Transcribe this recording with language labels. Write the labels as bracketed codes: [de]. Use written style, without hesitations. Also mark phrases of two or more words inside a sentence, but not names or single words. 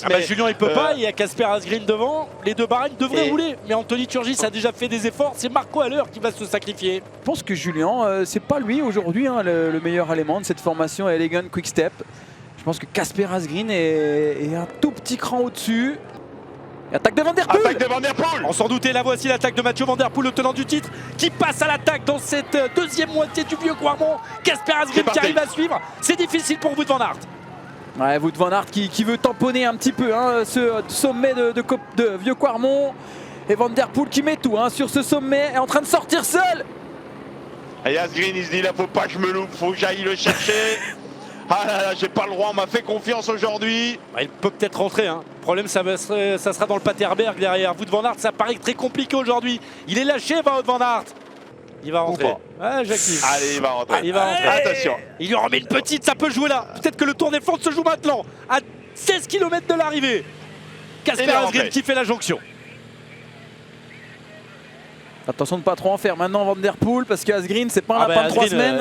[fr] Julien il peut pas, il y a Casper Asgreen devant. Les 2 Bahreïn devraient rouler, mais Anthony Turgis a déjà fait des efforts. C'est Marco Haller qui va se sacrifier. Je pense que Julien, c'est pas lui aujourd'hui hein, le meilleur élément de cette formation Elegant Quickstep. Je pense que Casper Asgreen est un tout petit cran au-dessus. Attaque de Van Der Poel. Attaque de Van Der Poel. On s'en doutait, la voici l'attaque de Mathieu Van Der Poel, le tenant du titre, qui passe à l'attaque dans cette deuxième moitié du vieux Quarmont. Casper Asgreen qui arrive à suivre. C'est difficile pour Wout van Aert. Ouais, Wout van Aert qui veut tamponner un petit peu hein, ce sommet de vieux Quarmont. Et Van Der Poel qui met tout hein, sur ce sommet, est en train de sortir seul. Et Asgreen il se dit là faut pas que je me loupe, faut que j'aille le chercher. Ah là, j'ai pas le droit, on m'a fait confiance aujourd'hui. Il peut peut-être rentrer. Hein. Le problème, ça sera dans le Paterberg derrière. Wout van Aert, ça paraît très compliqué aujourd'hui. Il est lâché, Wout van Aert. Il va rentrer. Ouais, Jackie. Allez, il va rentrer. Il va rentrer. Attention. Il lui remet une petite, ça peut jouer là. Peut-être que le Tour des Flandres se joue maintenant. À 16 km de l'arrivée. Casper Asgreen qui fait la jonction. Attention de ne pas trop en faire maintenant Van Der Poel parce qu'Asgreen c'est pas un lapin de 3 semaines.